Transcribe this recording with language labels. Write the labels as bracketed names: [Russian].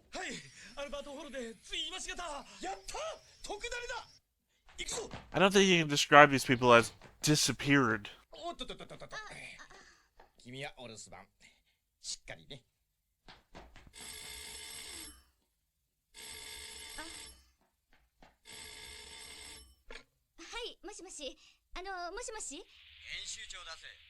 [Japanese] はい、アルバートホールでつい今しがた。やった！特ダネだ。行くぞ。 [English] I don't think you can describe these people as disappeared. [Japanese] おっとっとっとっとっと。君はお留守番。しっかりね。はい、もしもし。もしもし。編集長だぜ。